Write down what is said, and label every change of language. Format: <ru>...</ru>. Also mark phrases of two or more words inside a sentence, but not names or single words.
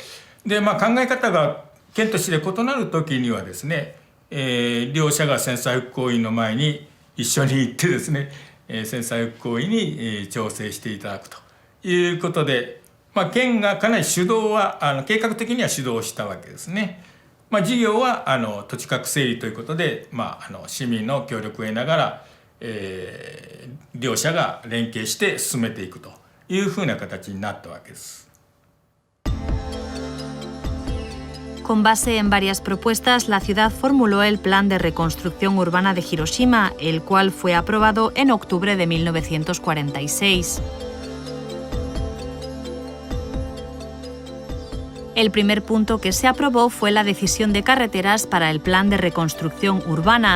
<ja>で、考え方が県と市で異なる時にはですね、両者が戦災復興委員の前に一緒に行ってですね、戦災復興委員に調整していただくということで、県がかなり主導は計画的には主導したわけですね。事業は土地格整理ということで、市民の協力を得ながら、両者が連携して進めていくというふうな形になったわけです。</ja> <es>Con base en varias propuestas, la ciudad formuló el Plan de Reconstrucción Urbana de Hiroshima, el cual fue aprobado en octubre de 1946. El primer punto que se aprobó fue la decisión de carreteras para el Plan de Reconstrucción Urbana.</es>